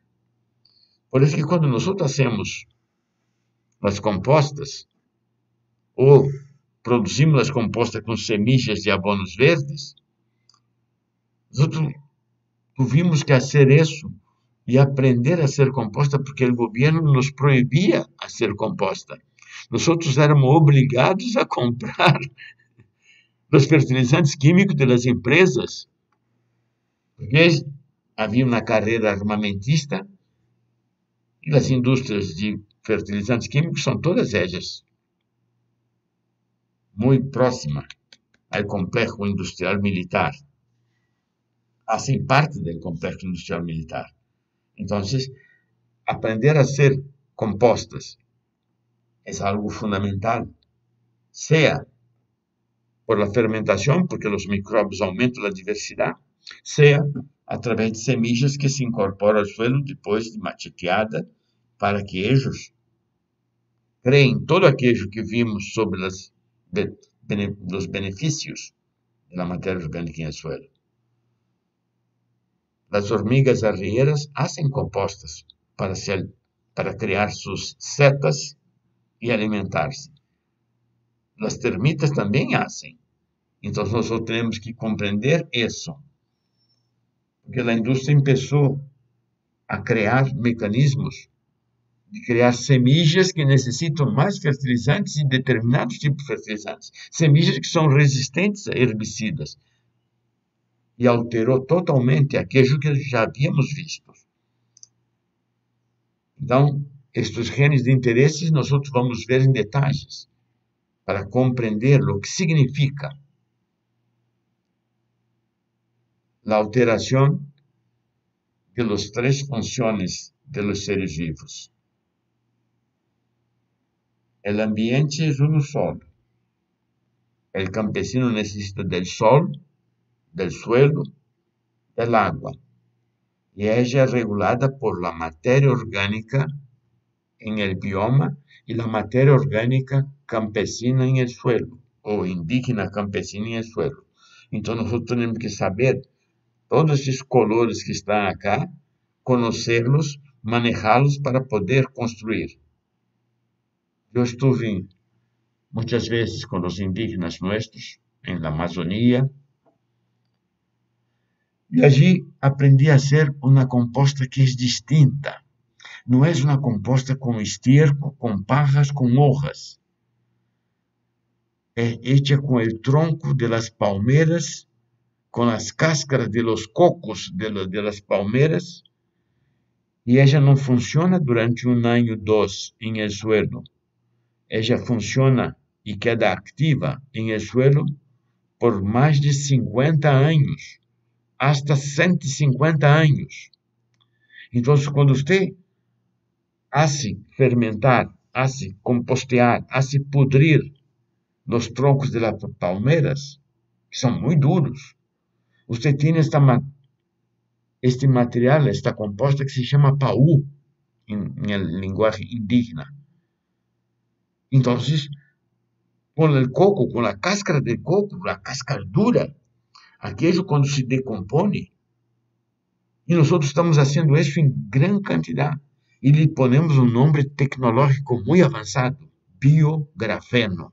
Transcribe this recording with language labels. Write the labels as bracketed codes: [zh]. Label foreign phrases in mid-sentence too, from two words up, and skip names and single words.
[es] Por eso que cuando nosotros hacemos las compostas o producimos las compostas con semillas de abonos verdes, nosotros tuvimos que hacer eso y aprender a ser composta porque el gobierno nos prohibía hacer composta. Nosotros éramos obligados a comprar los fertilizantes químicos de las empresas, porque [pt] havia uma carreira armamentista e as indústrias de fertilizantes químicos são todas ellas muito próximas ao complexo industrial militar. [es] Hacen parte del complejo industrial militar. Entonces, aprender a hacer compostas es algo fundamental, sea por la fermentación, porque los microbios aumentan la diversidad, sea a través de semillas que se [pt] incorporam ao [es] suelo [pt] depois de macheteada, [es] para que ellos creen todo aquello que vimos sobre los beneficios de la materia orgánica en el suelo. Las hormigas arrieras hacen compostas para crear sus setas y alimentarse. Las termitas también hacen. Entonces nosotros tenemos que comprender eso. Porque la industria empezó a crear mecanismos de criar semillas [pt] que necessitam mais fertilizantes e determinados tipos de fertilizantes. Semillas que são resistentes a herbicidas. E alterou totalmente aquilo que já havíamos visto. Então, estes genes de interesses nós vamos ver em detalhes para compreender o que significa a alteração de [es] las 3 funciones de los seres vivos. El ambiente es uno solo. El campesino necesita del sol, del suelo, del agua. Y ella es regulada por la materia orgánica en el bioma y la materia orgánica campesina en el suelo, o indígena campesina en el suelo. Entonces nosotros tenemos que saber todos [pt] esses colores que estão acá, conhecê-los, manejá-los para poder construir. Eu estive muitas vezes com os indígenas nossos, na Amazônia, e allí aprendi [es] a hacer [pt] uma composta que é distinta. Não é uma composta com estiércol, com pajas, com hojas. É hecha com o tronco [es] de las palmeras, [pt] com as cáscaras [es] de los cocos de las palmeras, [pt] e ela não funciona durante 1 ano, 2 em [es] el suelo. [pt] Ela funciona e [es] queda activa [pt] em [es] el suelo [pt] por mais de 50 anos, hasta 150 anos. Então, quando você [es] hace fermentar, hace compostear, hace pudrir [pt] os troncos [es] de las palmeras, [pt] que são muito duros, você tem este material, esta composta que se chama paú, em linguagem indígena. Então, com o coco, com a cáscara de coco, a cáscara dura, aquilo quando se decompone, e nós estamos fazendo isso em grande quantidade, e lhe ponemos um nome tecnológico muito avançado, biografeno.